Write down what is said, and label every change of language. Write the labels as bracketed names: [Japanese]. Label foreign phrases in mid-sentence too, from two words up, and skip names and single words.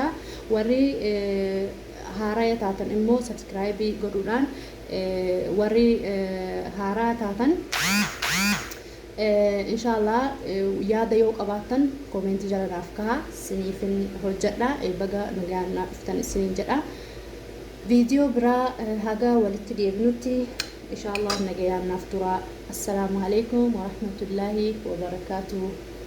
[Oromo] Warri haaraa taatan immoo subscribe godhuudhaan warri haaraa taatan inshallah yaada yoo qabaattan koomenti jala naaf ka'a siniifin hojjedha. Baga nagaan naaf dhuftan isiniin jedha. Viidiyoo biraa haga walitti deebinutti [Arabic] إن شاء الله نجيان نفطر. السلام عليكم ورحمة الله وبركاته.